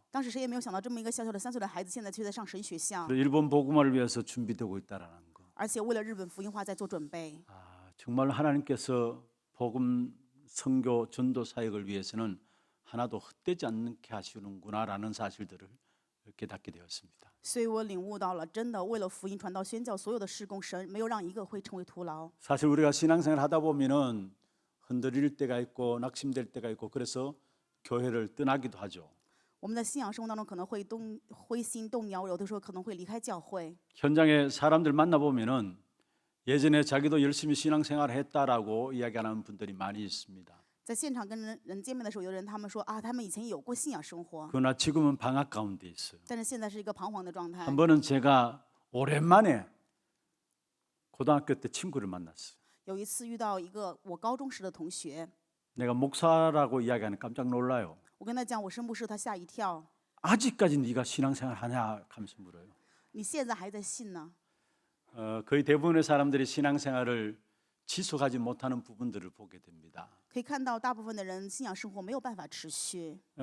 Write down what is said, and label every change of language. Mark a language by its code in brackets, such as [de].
[zh] 当时谁也没有想到，这么一个小小的3岁的孩子，现在却在上神学校， [ko] 그리고 일본 복음화를 위해서 준비되고 있다라는 거. [zh] 而且为了日本福音化在做准备。 [ko] 정말 하나님께서 복음 선교 전도 사역을 위해서는 하나도 헛되지 않게 하시는구나라는 사실들을 깨닫게 되었습니다. [zh] 所以我领悟到了，真的为了福音传道宣教，所有的事工，神没有让一个会成为徒劳。 [ko] 사실 우리가 신앙생활 하다 보면은 흔들릴 때가 있고 낙심될 때가 있고 그래서 교회를 떠나기도 하죠. [zh] 我们在信仰生活当中可能会灰心动摇，有的时候可能会离开教会。 [ko] 현장에 사람들 만나 보면은 예전에 자기도 열심히 신앙생활을 했다라고 이야기하는 분들이 많이 있습니다. [zh] 在现场跟人见面的时候，有人他们说啊，他们以前有过信仰生活， [ko] 그러나 지금은 방학 가운데 있어요. [zh] 但是现在是一个彷徨的状态。 [ko] 한 번은 제가 오랜만에 고등학교 때 친구를 만났어요. [zh] 有一次遇到一个我高中时的同学， [ko] 내가 목사라고 이야기하는 깜짝 놀라요. [zh] 我跟他讲我是牧师，他吓一跳。 [ko] 아직까지 네가 신앙생활 하냐 하면서 물어요. [zh] 你现在还在信呢？ [ko] 거의 대부분의 사람들이 신앙생활을 지속하지 못하는 부분들을 보게 됩니다. [zh] 可以看到大部分的人信仰生活没有办法持续。